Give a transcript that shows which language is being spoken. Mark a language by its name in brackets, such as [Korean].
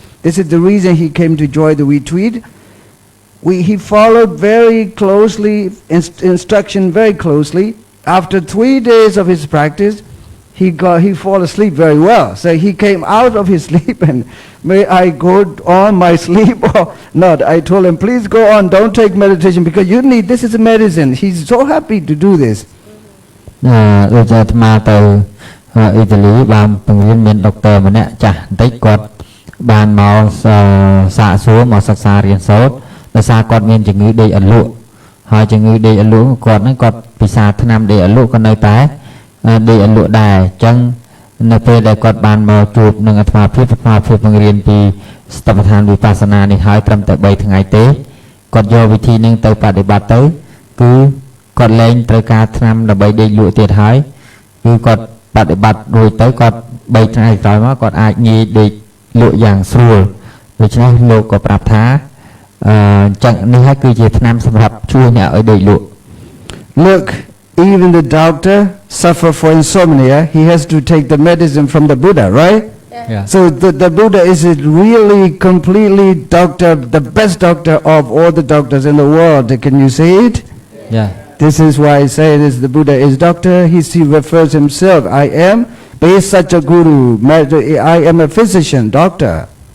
[English] This is the reason he came to join the retreat. He followed very closely, instruction very closely. After 3 days of his practice, he fall asleep very well. So he came out of his sleep and may I go on my sleep or not. I told him, please go on, don't take meditation because you need, this is a medicine. He's so happy to do this. [Khmer] ដូចអាត្មាទៅអ៊ីតាលីបានបង្រៀនមានដុកទ័រម្នាក់ចាស់បន្តិចគាត់បានមកសាកសួរមកសិក្សារៀនសូត្រដោយសារគាត់មានជំងឺដេកអន្លក់ហើយជំងឺដេកអន្លក់គាត់ហ្នឹងគាត់ពិសាថ្នាំដេកអន្លក់ក៏នៅតែ ដេកអន្លក់ដែរអញ្ចឹងនៅពេលដែលគាត់បានមកជួបនឹងអាត្មាភាពបង្រៀនពីស្តបដ្ឋានវិបស្សនានេះហើយត្រឹមតែ3ថ្ងៃទេគាត់យកវិធីនឹងទៅបដិបត្តិទៅគឺគាត់លែងត្រូវការថ្នាំដើម្បីដេកលក់ទៀតហើយគឺគាត់បដិបត្តិរួចទៅគាត់3ថ្ងៃក្រោយមកគាត់អាចងាយដេកលក់យ៉ាងស្រួលដូច្នេះលោកក៏ប្រាប់ថាអញ្ចឹងនេះហើយគឺជាថ្នាំសម្រាប់ជួយអ្នកឲ្យដេកលក់ [English] Look, even the doctor suffer for insomnia, he has to take the medicine from the Buddha, right? Yeah. So the Buddha is really completely doctor, the best doctor of all the doctors in the world. Can you see it? Yeah. This is why I say this, the Buddha is doctor. He refers himself, I am such a guru, I am a physician, doctor.